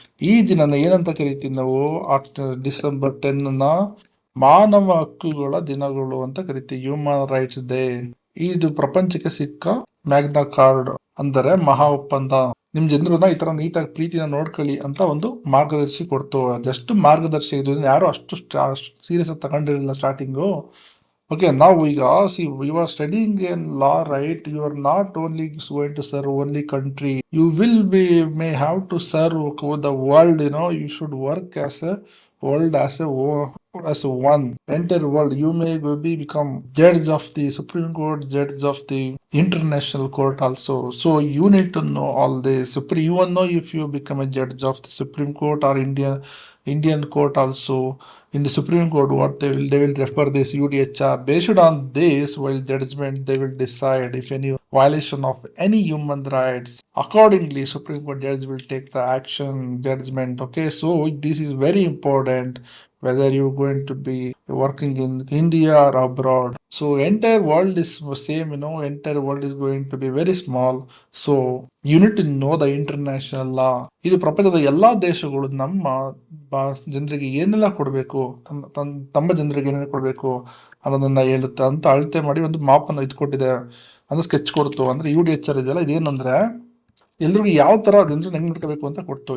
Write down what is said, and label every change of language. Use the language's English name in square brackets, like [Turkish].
[Kannada] ಈ ದಿನನ ಏನಂತ ಕರಿತೀವಿ ನಾವು, ಡಿಸೆಂಬರ್ 10 ಮಾನವ ಹಕ್ಕುಗಳ ದಿನಗಳು ಅಂತ ಕರಿತೀವಿ, ಹ್ಯೂಮನ್ ರೈಟ್ಸ್ ಡೇ. ಇದು ಪ್ರಪಂಚಕ್ಕೆ ಸಿಕ್ಕ ಮ್ಯಾಗ್ನಾ ಕಾರ್ಡ್, ಅಂದರೆ ಮಹಾ ಒಪ್ಪಂದ. ನಿಮ್ ಜನರನ್ನ ಈ ತರ ನೀಟಾಗಿ ಪ್ರೀತಿನ ನೋಡ್ಕೊಳ್ಳಿ ಅಂತ ಒಂದು ಮಾರ್ಗದರ್ಶಿ ಕೊಡ್ತು. ಜಸ್ಟ್ ಮಾರ್ಗದರ್ಶಿ, ಇದು ಯಾರು ಅಷ್ಟು ಸೀರಿಯಸ್ ಆಗಿ ತಗೊಂಡಿರಲಿಲ್ಲ starting. [English] Okay, now you are studying in law, right? You are not only going to serve only country. you will be may have to serve the world, you should work as a world as a one entire world. You may be become judge of the Supreme Court, judge of the international court also. So you need to know all this. You will know if you become a judge of the Supreme Court or Indian court also. In the Supreme Court, what they will refer this UDHR. Based on this, while judgment, they will decide if any violation of any human rights. Accordingly, Supreme Court judge will take the action judgment. Okay, so this is very important whether you're going to be working in India or abroad. So entire world is same, entire world is going to be very small. So you need to know the international law. [Kannada] ಇದು ಪ್ರಪಂಚದ ಎಲ್ಲಾ ದೇಶಗಳು ನಮ್ಮ ಜನರಿಗೆ ಏನೆಲ್ಲ ಕೊಡಬೇಕು, ತಮ್ಮ ಜನರಿಗೆ ಏನೇನು ಕೊಡಬೇಕು ಅನ್ನೋದನ್ನ ಹೇಳುತ್ತೆ ಅಂತ ಅಳತೆ ಮಾಡಿ ಒಂದು ಮಾಪನ್ನು ಇದು ಕೊಟ್ಟಿದೆ, ಅಂದ್ರೆ ಸ್ಕೆಚ್ ಕೊಡ್ತು. ಅಂದ್ರೆ UDHR ಇದೆಯಲ್ಲ, ಇದೇನಂದ್ರೆ ಎಲ್ರಿಗೂ ಯಾವ ತರ ಜನರನ್ನ ಹೆಂಗ್ ನೋಡ್ಕೋಬೇಕು ಅಂತ ಕೊಡ್ತು.